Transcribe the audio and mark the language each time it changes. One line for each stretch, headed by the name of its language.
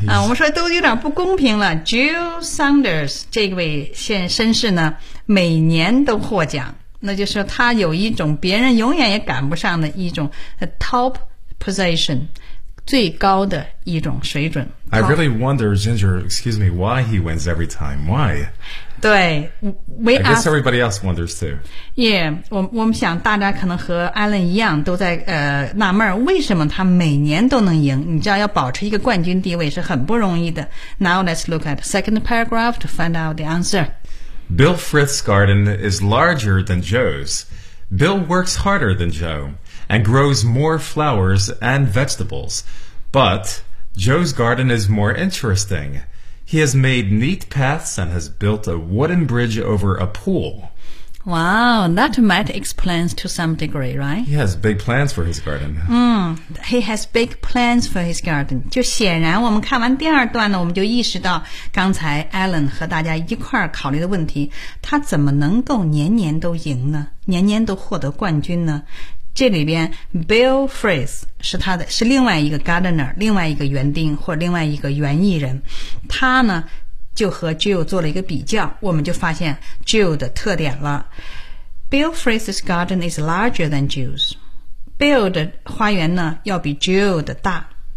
Chinese: 啊，我们说都有点不公平了。Jew Saunders 这位先绅士呢，每年都获奖，那就是他有一种别人永远也赶不上的一种
English: top position。
Chinese: 最高的一种水准。
English: I really wonder, Ginger, excuse me, why he wins every time. Why?
Chinese: 对
English: we I guess everybody else wonders too.
Chinese: Yeah, 我们想大家可能和 Alan 一样都在纳闷为什么他每年都能赢。你知道要保持一个冠军地位是很不容易的。
English: Now let's look at the second paragraph to find out the answer. Bill Frith's garden is larger than Joe's. Bill works harder than Joe. And grows more flowers and vegetables. But Joe's garden is more interesting. He has made neat paths and has built a wooden bridge over a pool. Wow, that might explain to some degree, right? He has big plans for his garden. He has big plans for his garden.
Chinese: 就显然我们看完第二段呢，我们就意识到刚才 Alan 和大家一块儿考虑的问题，他怎么能够年年都赢呢？年年都获得冠军呢？这里边 Bill Frith 是他的是另外一个 gardener 另外一个园丁或另外一个园艺人他呢就和 Jill 做了一个比较我们就发现 Jill 的特点了
English: Bill Frith's garden is larger than Jill's
Chinese: Bill 的花园呢要比 Jill 的大